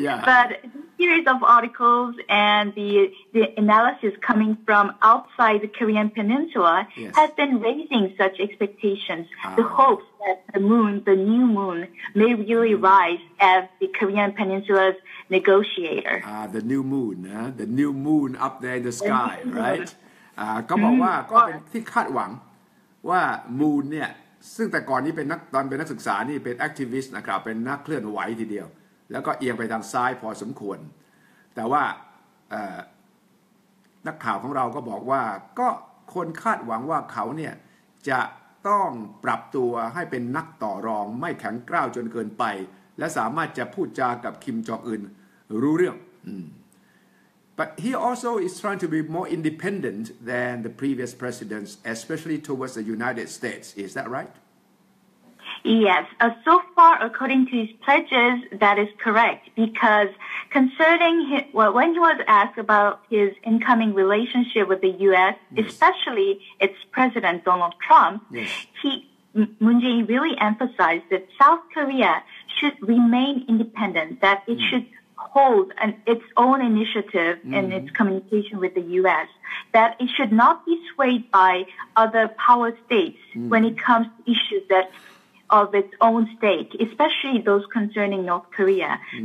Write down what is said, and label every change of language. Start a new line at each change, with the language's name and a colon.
English: But the series of articles and the analysis coming from outside the Korean Peninsula has been raising such expectations. The hopes that the new moon, may really rise as the Korean Peninsula's negotiator. The new moon up there in the sky, right?
Thai: ก็บอกว่าก็เป็นที่คาดหวังว่ามูนเนี่ยซึ่งแต่ก่อนนี้ตอนเป็นนักศึกษานี่เป็นแอคทิวิสต์นะครับเป็นนักเคลื่อนไหวทีเดียวแล้วก็เอียงไปทางซ้ายพอสมควรแต่ว่านักข่าวของเราก็บอกว่าก็คนคาดหวังว่าเขาเนี่ยจะ ต้องปรับตัวให้เป็นนักต่อรองไม่แข็งกร้าวจนเกินไปและสามารถจะพูดจากับคิมจองอึนรู้เรื่อง
English: But he also is trying to be more independent than the previous presidents, especially towards the United States. Is that right? Yes. So far, according to his pledges, that is correct. Because concerning when he was asked about his incoming relationship with the U.S., especially its President Donald Trump, Moon Jae-in really emphasized that South Korea should remain independent, that it should hold its own initiative in its communication with the U.S., that it should not be swayed by other power states when it comes to issues that of its own stake, especially those concerning North Korea.